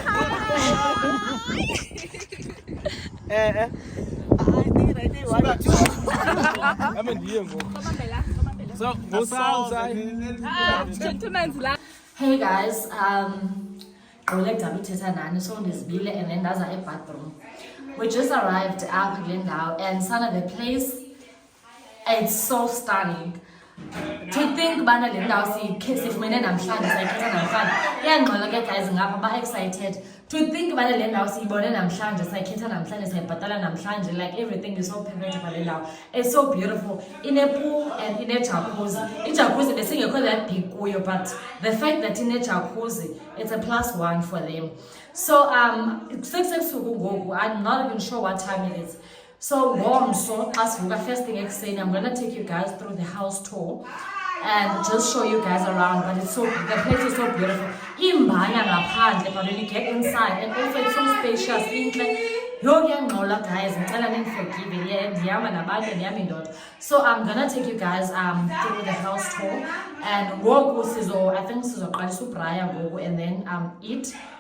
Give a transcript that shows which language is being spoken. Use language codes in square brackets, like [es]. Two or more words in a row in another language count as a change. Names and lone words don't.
[en] Hey guys, and then that's a bathroom. We just arrived at Glendale and son of the place. It's so stunning. To think [xh] bana le ndawo sifumene namhlanje sayikhetha namhlanje. Iyangxola ke guys ngapha ba excited. [en] To think [xh] bana le ndawo siyibone namhlanje sayikhetha namhlanje sayibhatala namhlanje, [en] like everything is so perfect for [xh] le ndawo. [en] It's so beautiful. In a pool and in a jacuzzi. [xh] Ijacuzzi besingekho [en] that big kuyo, but the fact that in a jacuzzi it's a +1 for them. So I'm not even sure what time it is. So first thing ekseni, I'm gonna take you guys through the house tour and just show you guys around. But the place is so beautiful. [xh] Imbanya ngaphandle, [en] but when you get inside, and also it's so spacious. Guys, so I'm gonna take you guys through the house tour and I think and then eat.